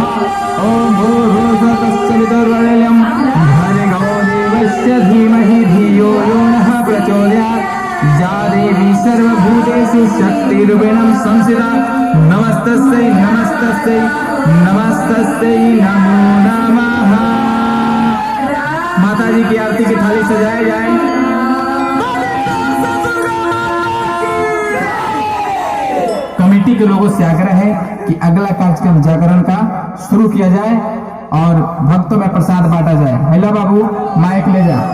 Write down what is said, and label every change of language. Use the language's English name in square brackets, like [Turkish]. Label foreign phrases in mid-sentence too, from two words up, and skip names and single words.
[Sanskrit] ओम भूर्भुवस्सुवितुर्वरेण्यं भर्गो देवस्य धीमहि धियो यो नः प्रचोदयात्। या देवी सर्वभूतेषु शक्तिरूपेण संस्थिता। नमस्तस्यै नमस्तस्यै नमस्तस्यै नमो नमः। [Hindi] माता जी की आरती की थाली सजाए जाए। कमेटी के लोगों से आग्रह है कि अगला कार्यक्रम जागरण का शुरू किया जाए और भक्तों में प्रसाद बांटा जाए। महिला बाबू माइक ले जा।